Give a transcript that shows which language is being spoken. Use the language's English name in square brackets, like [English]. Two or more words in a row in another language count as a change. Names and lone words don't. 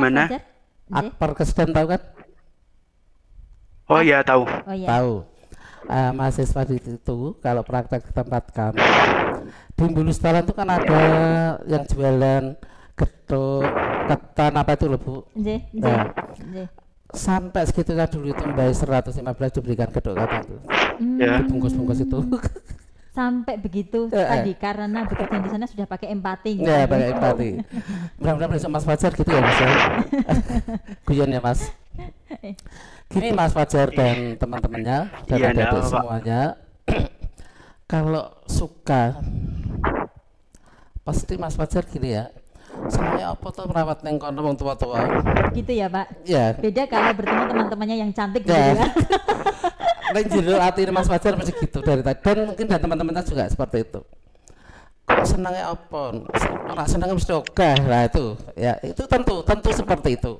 [Indonesian] mana? Fajar? Nggih. Perkesdan tahu kan? Oh iya, tahu. Oh iya. Tahu. Mahasiswa di situ kalau praktek di tempat kami di Bulus Talan itu kan ada yang jualan getuk, ketan apa itu loh Bu. [Javanese] Nggih, nggih. [Indonesian] Nah, Nggih. sampai segitunya dulu itu bayar 115 diberikan getuk ketan itu. Ya. Bungkus-bungkus itu. Sampai begitu tadi karena bekerja di sana sudah pakai empati gitu. Ya, pakai empati. Mudah-mudahan besok Mas Fajar gitu ya Mas ya. Guyon ya Mas. Gini Mas Fajar dan teman-temannya dan Iya, adik-adik Pak. semuanya. Kalau suka pasti Mas Fajar gini ya. Semuanya apa tuh merawat [Javanese] neng kono wong tua-tua. [Indonesian] Gitu ya, Pak. Ya. Beda kalau bertemu teman-temannya yang cantik gitu Ya. kan. [Javanese] Neng jero [Indonesian] hati Mas Fajar masih gitu dari tadi dan mungkin dan teman-temannya juga seperti itu. Kok senangnya apa? [Javanese] Ora senangnya mesti [Indonesian] oke. Nah itu ya itu tentu seperti itu.